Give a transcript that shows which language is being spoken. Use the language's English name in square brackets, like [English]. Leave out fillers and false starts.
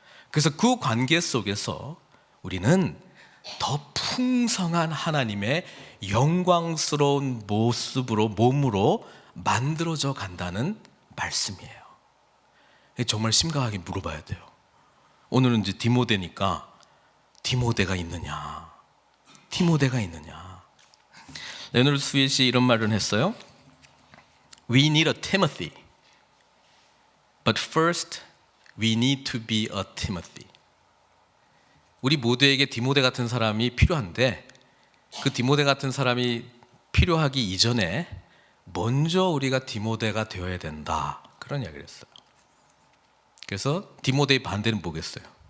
[Korean] 그래서 그 관계 속에서 우리는 더 풍성한 하나님의 영광스러운 모습으로, 몸으로 만들어져 간다는 말씀이에요. 정말 심각하게 물어봐야 돼요. 오늘은 이제 디모데니까 디모데가 있느냐, 디모데가 있느냐. 레너드 스윗이 이런 말을 했어요. [English] We need a Timothy, but first we need to be a Timothy. [Korean] 우리 모두에게 디모데 같은 사람이 필요한데, 그 디모데 같은 사람이 필요하기 이전에 먼저 우리가 디모데가 되어야 된다, 그런 이야기를 했어요. 그래서 디모데의 반대는 뭐겠어요?